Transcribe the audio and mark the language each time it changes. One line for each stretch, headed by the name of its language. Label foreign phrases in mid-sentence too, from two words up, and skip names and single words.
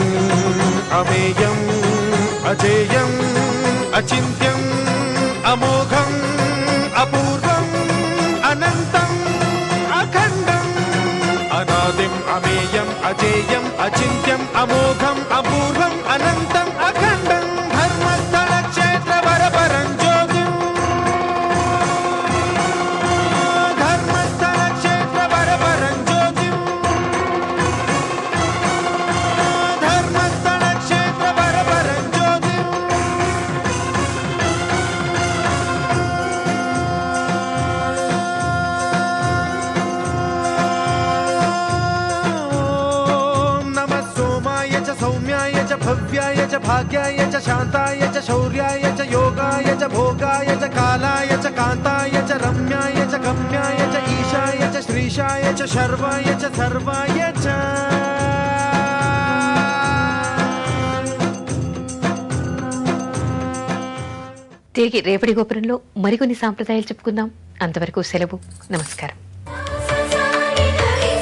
Sanskrit: అమేయం అజేయం అచింత్యం అమోఘం అపూర్వం అనంతం అఖండం అనాదిం అమేయం అజేయం అచింత్యం అమోఘం అపూర్వం అనంతం అఖండం ధర్మస్థల క్షేత్ర వరపరం జ్యోతిం ధర్మస్థల క్షేత్ర వరపరం జ్యోతిం ధర్మస్థల క్షేత్ర వరపరం జ్యోతిం सौम्याय च भव्याय च भाग्याय च शान्ताय च शौर्याय च योगाय च भोगाय च कालाय च कान्ताय च रम्याय च गम्याय च ईशाय च श्रीशाय च शर्वाय च सर्वाय च
Telugu: తిరిగి రేపటి గోపురంలో మరికొన్ని సాంప్రదాయాలు చెప్పుకుందాం. అంతవరకు సెలవు. నమస్కారం.